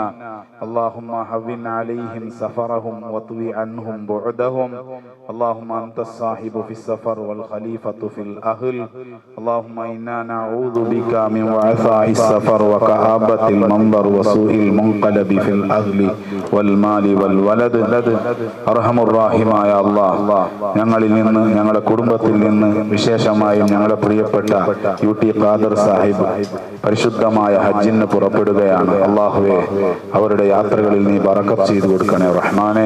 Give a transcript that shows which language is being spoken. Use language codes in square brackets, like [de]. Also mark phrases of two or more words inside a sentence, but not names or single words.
[ar] اللهم هون عليهم سفرهم واطوي عنهم بعدهم. اللهم أنت الصاحب في السفر والخليفة في الأهل. اللهم إنا نعوذ بك من وعثاء السفر وكآبة المنظر وسوء المنقلب في الأهل والمال والولد. [ml] അർഹമുർറാഹിമായ അല്ലാഹ്, ഞങ്ങളിൽ നിന്ന്, ഞങ്ങളുടെ കുടുംബത്തിൽ നിന്ന്, വിശേഷമായും ഞങ്ങളുടെ പ്രിയപ്പെട്ട UT ഖാദർ സാഹിബ് പരിശുദ്ധമായ ഹജ്ജിന് പുറപ്പെടുകയാണ്. അല്ലാഹുവേ, അവരുടെ യാത്രകളിൽ നീ ബറക്കത്ത് ചെയ്തു കൊടുക്കണേ റഹ്മാനെ.